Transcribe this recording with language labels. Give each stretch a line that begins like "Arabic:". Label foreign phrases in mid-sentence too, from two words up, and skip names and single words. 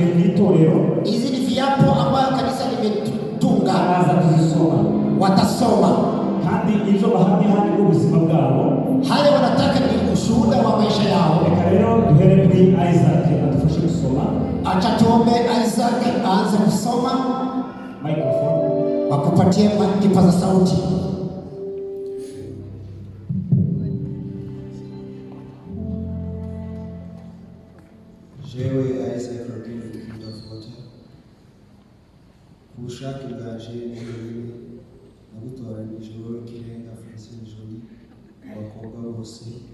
Kinyarwanda: itorero
Swahili: hizi ni viapo ambayo kanisa limetunga,
Kinyarwanda: baraza kuzisoma
Swahili: watasoma.
Kinyarwanda: kandi ibyo bahamya hano ubuzima bwabo,
Swahili: haya wanataka ni ushuhuda wa maisha yao.
Kinyarwanda: reka rero duhere kuri Isaac adufashe gusoma.
Swahili: Acha tuombe Isaac aanze kusoma. Microphone Wakupatie kipaza sauti.
Kinyarwanda: Jewe Isaac Rodrigo Kindafuta ubushake bwaje n'ijoro nagutoranije wowe Kirenga Francine Jolie abakobwa bose